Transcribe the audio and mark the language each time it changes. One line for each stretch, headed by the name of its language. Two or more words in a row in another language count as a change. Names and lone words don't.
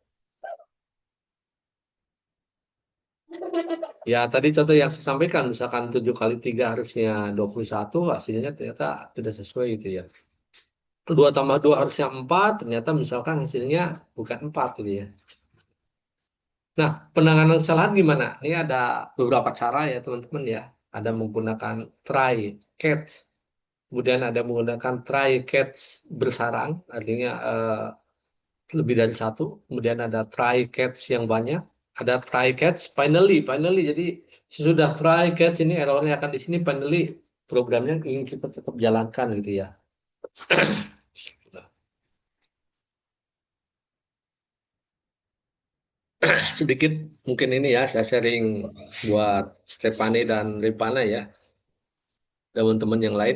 Indonesian: Ya, tadi contoh yang saya sampaikan, misalkan 7 kali 3 harusnya 21, hasilnya ternyata tidak sesuai gitu ya. 2 tambah 2 harusnya 4, ternyata misalkan hasilnya bukan 4 gitu ya. Nah, penanganan kesalahan gimana? Ini ada beberapa cara ya teman-teman ya. Ada menggunakan try, catch, kemudian ada menggunakan try, catch bersarang, artinya lebih dari satu. Kemudian ada try, catch yang banyak. Ada try catch finally jadi sesudah try catch ini errornya akan di sini finally programnya ingin kita tetap jalankan gitu ya. sedikit mungkin ini ya, saya sharing buat Stefani dan Ripana ya, teman-teman yang lain.